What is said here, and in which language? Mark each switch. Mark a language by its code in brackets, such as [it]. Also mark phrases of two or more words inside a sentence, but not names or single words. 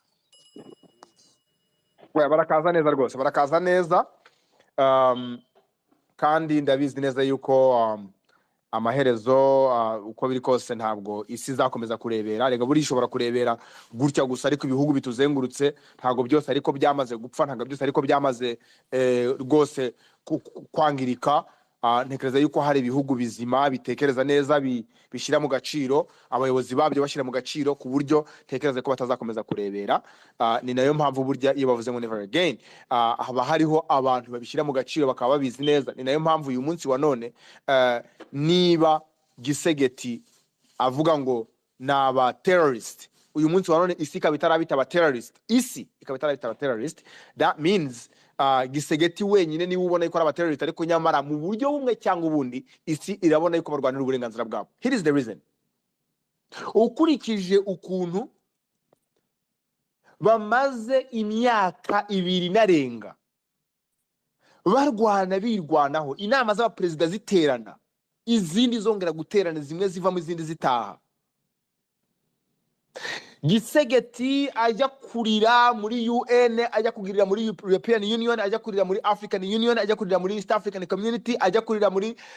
[rw] barakaza neza kandi ndabizi neza yuko amaherezo uko biri kose ntabwo isi zakomeza kurebera rega buri ishobora kurebera gutya gusa ariko ibihugu bituzengurutse ntabwo byose ariko byamaze gupfa ntabwo byose ariko byamaze rwose kwangirika ntekereza yuko hari ibihugu bizima bitekereza neza bishyira mu gaciro abayobozi babyo bashyira mu gaciro ku buryo tekereza ko batazakomeza kurebera ni nayo mpamvu burya iyo bavuze ngo [en] never again [rw] haba hariho abantu babishyira mu gaciro bakaba babizi neza ni nayo mpamvu uyu munsi wa none niba Gisegeti avuga ngo naba terrorist uyu munsi wa none isi ikaba itarabita aba terrorist [en] that means [rw] Gisegeti wenyine niba ubona yuko ari aba terrorist ariko nyamara mu buryo bumwe cyangwa ubundi isi irabona yuko barwanira uburenganzira bwabo. [en] Here is the reason. [rw] Ukurikije ukuntu bamaze imyaka 2 narenga birwanaho inama z'abaperezida ziterana izindi zongera guterana zimwe zivamo izindi zitaha Gisegeti ajya kurira muri UN ajya kugirira muri [en] European Union [rw] ajya kurira muri [en] African Union [rw] ajya kurira muri [en] East African Community [rw] ajya kurira muri